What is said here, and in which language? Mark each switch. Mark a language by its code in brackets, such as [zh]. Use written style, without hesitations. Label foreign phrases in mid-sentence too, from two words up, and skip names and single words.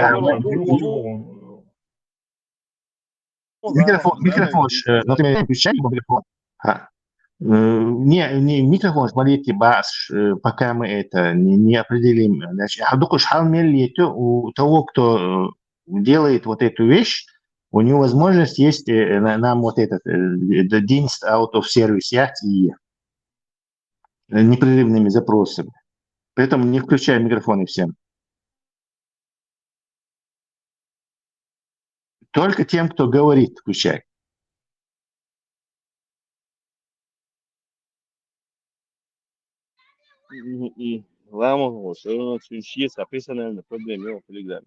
[ru] микрофон, например, включай микрофон. Не микрофон, смотрите, пока мы это не определим. Значит, у того, кто делает вот эту вещь, у него возможность есть нам вот этот [en] dienst out of service [ru] и непрерывными запросами. Поэтому не включай микрофоны всем. Только тем, кто говорит, включай. И главное, что есть описанное на проблеме в Телеграме.